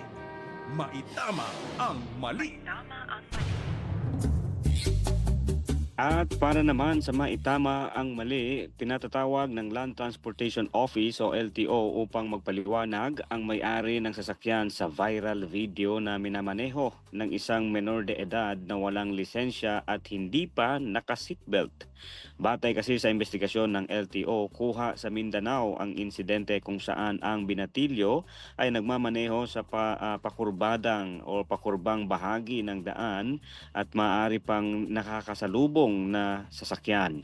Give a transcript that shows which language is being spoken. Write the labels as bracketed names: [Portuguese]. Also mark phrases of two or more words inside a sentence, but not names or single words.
[Filipino] Maitama ang mali. At para naman sa maitama ang mali, pinatatawag ng Land Transportation Office o LTO upang magpaliwanag ang may-ari ng sasakyan sa viral video na minamaneho ng isang menor de edad na walang lisensya at hindi pa naka-seatbelt. Batay kasi sa investigasyon ng LTO, kuha sa Mindanao ang insidente kung saan ang binatilyo ay nagmamaneho sa pakurbadang o pakurbang bahagi ng daan at maaari pang nakakasalubong na sasakyan.